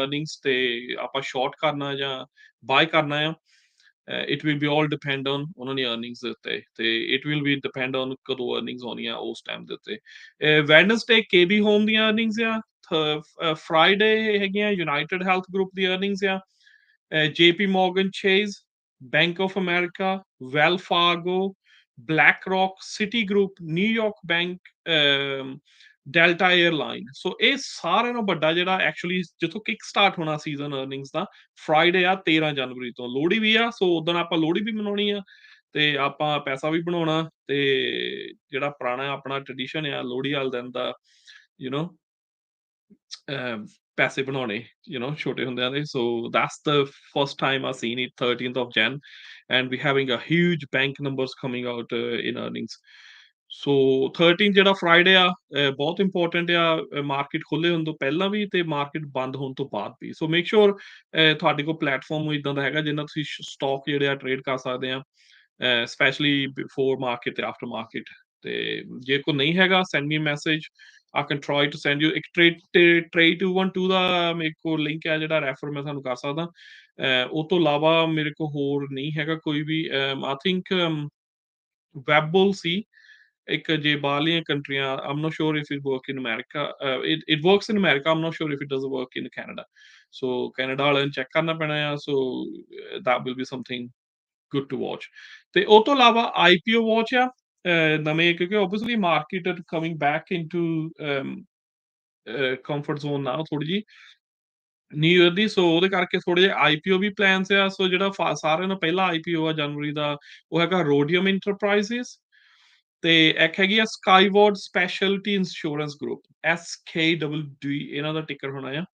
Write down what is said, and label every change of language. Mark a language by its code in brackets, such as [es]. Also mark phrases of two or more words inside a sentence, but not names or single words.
[pa] ਅਰਨਿੰਗਸ ਤੇ ਆਪਾਂ ਸ਼ਾਰਟ ਕਰਨਾ ਜਾਂ ਬਾਏ ਕਰਨਾ ਆ, [en] it will be all depend on [pa] ਉਹਨਾਂ ਦੀ ਅਰਨਿੰਗਸ ਦੇ ਉੱਤੇ, ਤੇ [en] it will be depend on [pa] ਕਦੋਂ ਅਰਨਿੰਗਸ ਆਉਣੀਆਂ ਉਸ ਟਾਈਮ ਦੇ ਉੱਤੇ। ਵੈਡਨਸਡੇ KB ਹੋਮ ਦੀਆਂ ਅਰਨਿੰਗਸ ਆ। ਫਰਾਈਡੇ ਹੈਗੀਆਂ ਯੂਨਾਈਟਿਡ ਹੈਲਥ ਗਰੁੱਪ ਦੀ ਅਰਨਿੰਗਸ ਆ। JP Morgan Chase, Bank of America, Wells Fargo, BlackRock, Citigroup, New York Bank, ਡੈਲਟਾ 에ਅਰਲਾਈਨ। ਸੋ ਇਹ ਸਾਰਿਆਂ ਨਾਲੋਂ ਵੱਡਾ ਜਿਹੜਾ ਐਕਚੁਅਲੀ ਜਿੱਥੋਂ [en] kick start [pa] ਹੋਣਾ [en] season earnings [pa] ਦਾ, ਫਰਾਈਡੇ ਆ 13 ਜਨਵਰੀ ਤੋਂ। ਲੋਹੜੀ ਵੀ ਆ, ਸੋ ਉਦੋਂ ਆਪਾਂ ਲੋਹੜੀ ਵੀ ਮਨਾਉਣੀ ਆ ਤੇ ਆਪਾਂ ਪੈਸਾ ਵੀ ਬਣਾਉਣਾ, ਤੇ ਜਿਹੜਾ ਪੁਰਾਣਾ ਆਪਣਾ ਟ੍ਰੈਡੀਸ਼ਨ ਆ ਲੋਹੜੀ ਵਾਲੇ ਦਿਨ ਦਾ, [en] you know [pa] ਪੈਸੇ ਬਣਾਉਣੇ, ਛੋਟੇ ਹੁੰਦਿਆਂ ਦੇ। [en] so that's the first time I seen it 13th of Jan, and we having a huge bank numbers coming out in earnings. [pa] ਸੋ 13 ਜਿਹੜਾ ਫਰਾਈਡੇ ਆ ਬਹੁਤ ਇੰਪੋਰਟੈਂਟ ਆ, ਮਾਰਕੀਟ ਖੁੱਲੇ ਹੋਣ ਤੋਂ ਪਹਿਲਾਂ ਵੀ ਤੇ ਮਾਰਕੀਟ ਬੰਦ ਹੋਣ ਤੋਂ ਬਾਅਦ ਵੀ। ਸੋ [en] make sure [pa] ਤੁਹਾਡੇ ਕੋਲ ਪਲੇਟਫਾਰਮ ਇਦਾਂ ਦਾ ਹੈਗਾ ਜਿੰਨਾ ਤੁਸੀਂ ਸਟਾਕ ਜਿਹੜੇ ਆ ਟ੍ਰੇਡ ਕਰ ਸਕਦੇ ਆ, [en] specially before market [pa] ਤੇ [en] after market. [pa] ਤੇ ਜੇ ਕੋਈ ਨਹੀਂ ਹੈਗਾ, [en] send me message, I can try to send you [pa] ਇੱਕ trade 212 ਦਾ ਮੇਰੇ ਕੋਲ ਲਿੰਕ ਹੈ ਜਿਹੜਾ ਰੈਫਰ ਮੈਂ ਤੁਹਾਨੂੰ ਕਰ ਸਕਦਾ। ਉਹ ਤੋਂ ਇਲਾਵਾ ਮੇਰੇ ਕੋਲ ਹੋਰ ਨਹੀਂ ਹੈਗਾ ਕੋਈ ਵੀ। [en] I think [pa] ਵੈਬਬੁਲ ਸੀ ਇੱਕ, ਜੇ ਬਾਹਰਲੀਆਂ ਕੰਟਰੀਆਂ, [en] I'm not sure if it work in America, it works in America, I'm not sure if it does work in Canada, so [pa] ਕੈਨੇਡਾ ਵਾਲਿਆਂ ਨੂੰ ਚੈੱਕ ਕਰਨਾ ਪੈਣਾ ਆ। [en] ਸੋ that will be something good to watch। [pa] ਤੇ ਉਹ ਤੋਂ ਇਲਾਵਾ IPO ਵਾਚ ਆ ਨਵੇਂ, ਕਿਉਂਕਿ ਓਬਵੀਅਸਲੀ [en] market coming back into comfort zone [pa] ਨਾ ਥੋੜੀ ਜੀ [en] new year [pa] ਦੀ। ਸੋ ਉਹਦੇ ਕਰਕੇ ਥੋੜੇ ਜਿਹੇ IPO ਵੀ ਪਲਾਨਸ ਆ। ਸੋ ਜਿਹੜਾ ਸਾਰਿਆਂ ਨੂੰ ਪਹਿਲਾ IPO ਆ ਜਨਵਰੀ ਦਾ, ਉਹ ਹੈਗਾ ਰੋਡੀਅਮ ਇੰਟਰਪ੍ਰਾਈਜ਼ਸ, ਤੇ ਇੱਕ ਹੈਗੀ ਆ ਸਕਾਈਵਰਡ ਸਪੈਸ਼ਲਟੀ ਇੰਸ਼ੋਰੈਂਸ ਗਰੁੱਪ, SKWD ਇਹਨਾਂ ਦਾ ਟਿਕਰ ਹੋਣਾ ਆ।